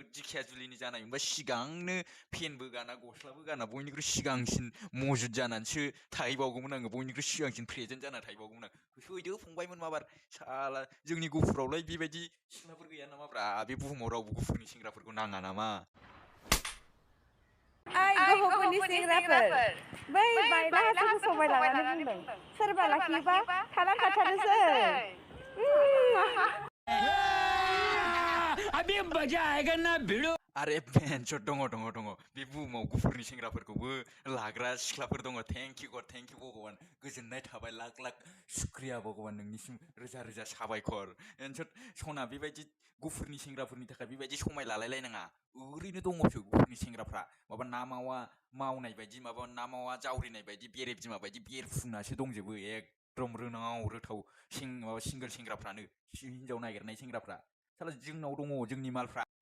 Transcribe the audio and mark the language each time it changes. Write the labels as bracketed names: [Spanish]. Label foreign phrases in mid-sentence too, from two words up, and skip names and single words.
[Bodo] दिखियाजुलिनि जानाय मोनबा सिगांनो फेनबो गाना गस्लाबो गाना बयनिख्रुइ सिगांसिन मजुद जानानैसो थाहैबावगौमोन आङो बयनिख्रुइ सिगांसिन प्रेजेन्ट जाना थाहैबावगौमोन आं फैदो फंबायमोन माबार साला जोंनि गुफुरावलाय बेबायदि सिख्लाफोर गैया नामाब्रा बे बुहुमाव रावबो गुफुरनि सेंग्राफोरखौ नाङा नामा ओइ गोहपुरनि सेंग्राफोर बै बायला हाजोखौ समायनानै बुंदों सोरबा लाखियोबा खालामखाथारनोसै [Hindi] अभी मजा आएगा ना भिड़ो [Bodo] आरे बेन्चर दङ बे बुहुमाव गुफुरनि सेंग्राफोरखौबो लाग्रा सिख्लाफोर दङ [English] thank you [Bodo] भगवान गोजोननाय थाबाय [Hindi] लाख शुक्रिया भगवान [Bodo] नोंनिसिम रोजा साबायखर बेन्चर सना बेबायदि गुफुरनि सेंग्राफोरनि थाखाय बेबायदि समाय लालायलायनाङा ओरैनो दङसो गुफुरनि सेंग्राफ्रा माबा ना मावा मावनाय बायदि माबा ना मावा जावरिनाय बायदि बेरे बिमा बायदि बेरफुंनासो दंजोबो एकदम रोनाव माबा सिंगोल सेंग्राफ्रानो हिन्जाव नागिरनाय सेंग्राफ्रा साला जोंनाव दङ जोंनि मालफ्रा